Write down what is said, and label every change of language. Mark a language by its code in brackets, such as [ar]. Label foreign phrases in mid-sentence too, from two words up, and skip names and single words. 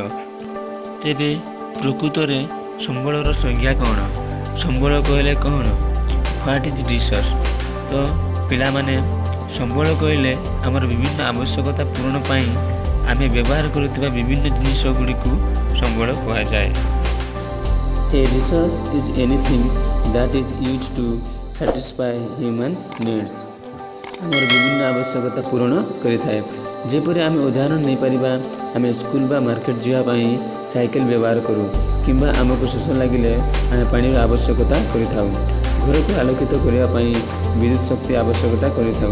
[or] ତେବେ ପ୍ରକୃତରେ ସମ୍ବଳର ସଂଜ୍ଞା କ'ଣ? ସମ୍ବଳ କହିଲେ କ'ଣ? [en] What is resource? [or] ତ ପିଲାମାନେ ସମ୍ବଳ କହିଲେ ଆମର ବିଭିନ୍ନ ଆବଶ୍ୟକତା ପୂରଣ ପାଇଁ ଆମେ ବ୍ୟବହାର କରୁଥିବା ବିଭିନ୍ନ ଜିନିଷ ଗୁଡ଼ିକୁ ସମ୍ବଳ କୁହାଯାଏ। [en] A resource is anything that is used to satisfy human needs। [or] ଆମର ବିଭିନ୍ନ ଆବଶ୍ୟକତା ପୂରଣ କରିଥାଏ। ଯେପରି ଆମେ ଉଦାହରଣ ନେଇପାରିବା, ଆମେ ସ୍କୁଲ ବା ମାର୍କେଟ ଯିବା ପାଇଁ ସାଇକେଲ ବ୍ୟବହାର କରୁ, କିମ୍ବା ଆମକୁ ଶୋଷ ଲାଗିଲେ ଆମେ ପାଣିର ଆବଶ୍ୟକତା କରିଥାଉ। ଘରକୁ ଆଲୋକିତ କରିବା ପାଇଁ ବିଦ୍ୟୁତ ଶକ୍ତି ଆବଶ୍ୟକତା କରିଥାଉ।